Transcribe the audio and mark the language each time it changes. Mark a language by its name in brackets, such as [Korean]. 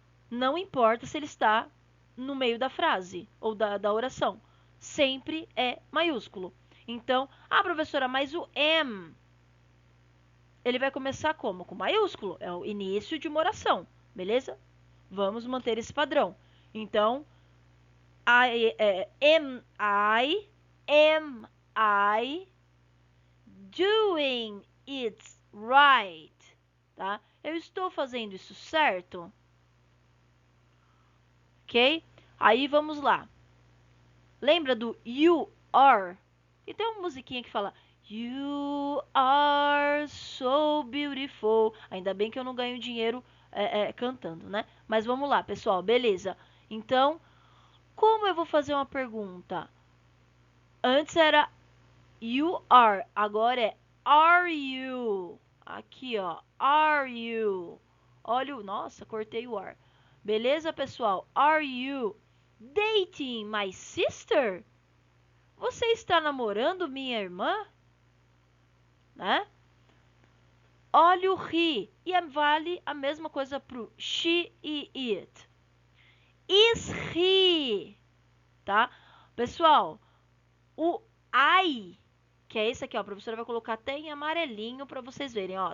[Portuguese] Não importa se ele está no meio da frase ou da oração. Sempre é maiúsculo. Então, professora, mas o am, ele vai começar como? Com maiúsculo. É o início de uma oração, beleza? Vamos manter esse padrão. Então, [English] am I doing it right? [Portuguese] Tá? Eu estou fazendo isso certo? Ok? Aí vamos lá. Lembra do you are? E tem uma musiquinha que fala [English] You are so beautiful. [Portuguese] Ainda bem que eu não ganho dinheiro cantando, né? Mas vamos lá, pessoal, beleza. Então, como eu vou fazer uma pergunta? Antes era [English] you are, [Portuguese] agora é [English] are you? [Portuguese] Aqui, ó, [English] are you? [Portuguese] Olha o, nossa, cortei o are. Beleza, pessoal? [English] Are you dating my sister? [Portuguese] Você está namorando minha irmã? Né? Olha o he. E vale a mesma coisa pro she e it. [English] Is he? [Portuguese] Tá? Pessoal, o I, que é esse aqui, ó, a professora vai colocar até em amarelinho para vocês verem, ó.